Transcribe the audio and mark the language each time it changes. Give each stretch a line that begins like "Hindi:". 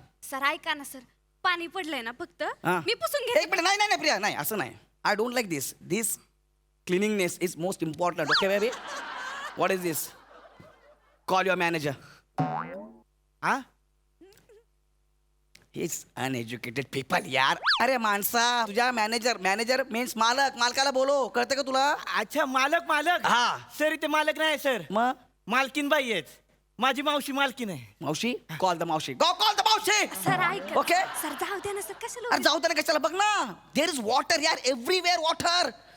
Marathi: Sir ऐका ना sir, पाणी पडलंय ना फक्त. हा. मी पुसून एक घेते. मिनिट, नाही प्रिया, नाही असं नाही.
English: I don't like this. This cleanliness is most important. Okay, baby? What is this? Call your manager. हा? He's uneducated people यार.
Marathi: अरे माणसा, तुझ्या मॅनेजर मीन्स मालकाला बोलो. कळतं का तुला? अच्छा, मालक. हा. सर, इथे मालक नाही सर, मग मालकीन बाई आहेत. माझी मावशी मालकीन आहे.
English: मावशी, call the मावशी. Go call the मावशी.
Marathi: सर ऐका.
English: Okay.
Marathi: सर जाऊ द्या ना सर, कशाला अरे जाऊ त्याला कशाला, बघ ना.
English: There is water यार, everywhere water.